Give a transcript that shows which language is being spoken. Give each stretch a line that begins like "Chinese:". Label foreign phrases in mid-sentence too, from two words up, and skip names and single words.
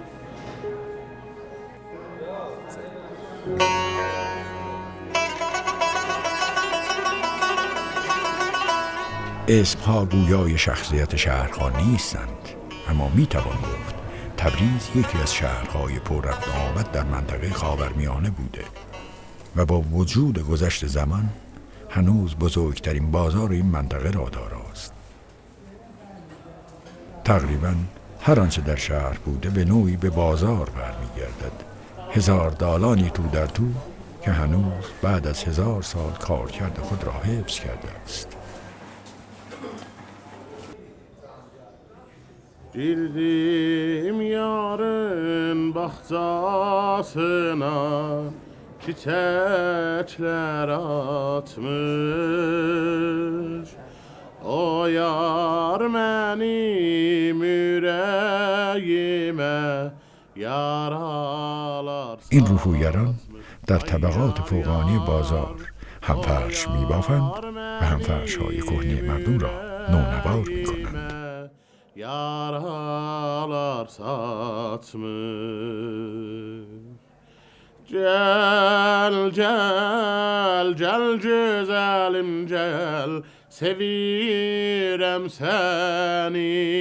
Persian: اسمها گویای شخصیت شهرها نیستند، اما میتوان گفت تبریز یکی از شهرهای پر رفت و آمد در منطقه خاورمیانه بوده و با وجود گذشت زمان هنوز بزرگترین بازار این منطقه را داراست. تقریباً هر آنچه در شهر بوده به نوعی به بازار برمیگردد. 1000 دالانی تو در تو که هنوز بعد از 1000 سال کارکرد خود را حفظ کرده است.
Azerbaijani: Girdim yarın bahçasına, çiçekler atmış. O yar benim yüreğime yaralar.
Persian: این رفویران در طبقات فوقانی بازار هم فرش می‌بافند و هم فرش‌های کهنه مردم را نونوار می‌کنند.
Azerbaijani: Yaralar satmış. Gel gel gel güzelim gel, sevirem seni.